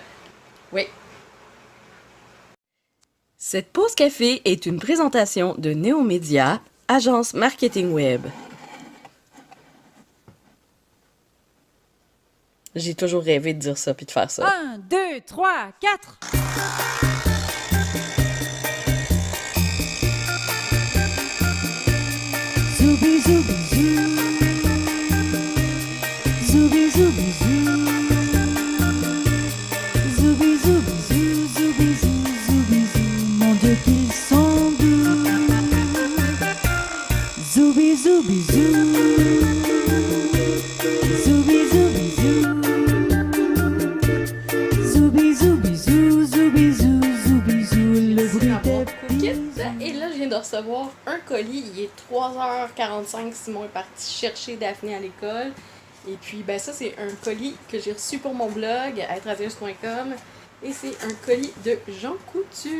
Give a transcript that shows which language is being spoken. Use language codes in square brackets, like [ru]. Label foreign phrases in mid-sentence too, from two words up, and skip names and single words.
[fr] Oui. Cette pause café est une présentation de Néomédia, agence marketing web. J'ai toujours rêvé de dire ça puis de faire ça. 1, 2, 3, 4. Zoubi zoubi zou. Zoubi zoubi zou. Zoubi zoubi zou. Zoubi zou, zoubi zou. Mon Dieu qu'ils sont doux. Zoubi zoubi zou. Zoubi zoubi zou. Zoubi zoubi zou. Zoubi zou, zoubi zou. Le bruit des Et là, je viens de recevoir un colis. Il est 3h45. Simon est parti chercher Daphné à l'école. Et puis, ben ça, c'est un colis que j'ai reçu pour mon blog, êtreradieuse.com. Et c'est un colis de Jean Coutu.